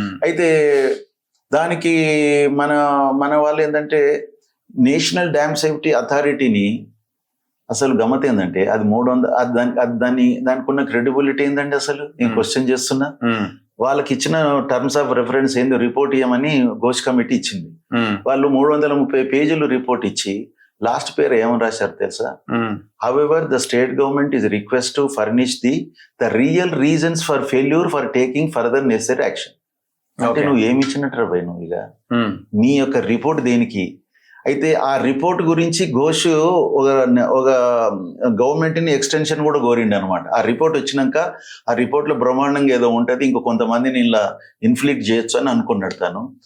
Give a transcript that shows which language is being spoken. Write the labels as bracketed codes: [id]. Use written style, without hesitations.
[te] అయితే దానికి మన వాళ్ళు ఏంటంటే నేషనల్ డ్యామ్ సేఫ్టీ అథారిటీని అసలు గమ్మత్ ఏంటంటే అది 300 దానికి ఉన్న క్రెడిబిలిటీ ఏంటంటే అసలు నేను క్వశ్చన్ చేస్తున్నా. వాళ్ళకి ఇచ్చిన టర్మ్స్ ఆఫ్ రెఫరెన్స్ ఏందో రిపోర్ట్ ఇవ్వమని ఘోష్ కమిటీ ఇచ్చింది. వాళ్ళు 330 పేజీలు రిపోర్ట్ ఇచ్చి లాస్ట్ పేరు ఏమని రాశారు తెలుసా? [en] However, the state government is requested to furnish the real reasons for failure for taking further necessary action. [te] అంటే నువ్వు ఏమి ఇచ్చినట్టు భయ్ నువ్వు ఇక నీ యొక్క రిపోర్ట్ దేనికి? అయితే ఆ రిపోర్ట్ గురించి ఘోష్ ఒక గవర్నమెంట్ ని ఎక్స్టెన్షన్ కూడా కోరిండి అనమాట. ఆ రిపోర్ట్ వచ్చినాక ఆ రిపోర్ట్ లో బ్రహ్మాండంగా ఏదో ఉంటది, ఇంకో కొంతమందిని ఇలా ఇన్ఫ్లిక్ట్ చేయొచ్చు అని అనుకున్నాడు తాను.